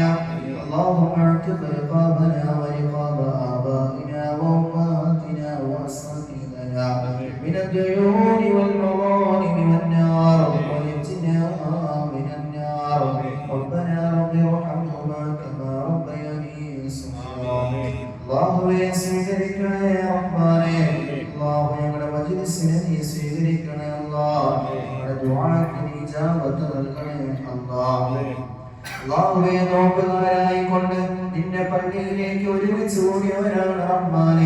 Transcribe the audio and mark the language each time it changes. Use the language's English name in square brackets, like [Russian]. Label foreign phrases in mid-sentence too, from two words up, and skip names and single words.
[Arabic] اللهم اعتق رقابنا ورقاب آبائنا وأمهاتنا وأساتذتنا من الديون والمظالم والنار، ونجنا من النار. ربنا رب ارحمهما كما ربياني صغيرا. [Malayalam] അല്ലാഹുവേ സ്വീകരിക്കണേ റഹ്മാനേ. അല്ലാഹു ഞങ്ങളുടെ മജ്‌ലിസിനെ നീ സ്വീകരിക്കണേ അല്ലാഹ്. ഞങ്ങളുടെ ദുആക്ക് നീ ഇജാബത്ത് നൽകണേ അല്ലാഹ്. അല്ലാഹുവേ നോമ്പുകാരായിക്കൊണ്ട് നിന്റെ പള്ളിയിലേക്ക് ഒരുമിച്ച് കൂടിയവരാണ് റഹ്മാനേ.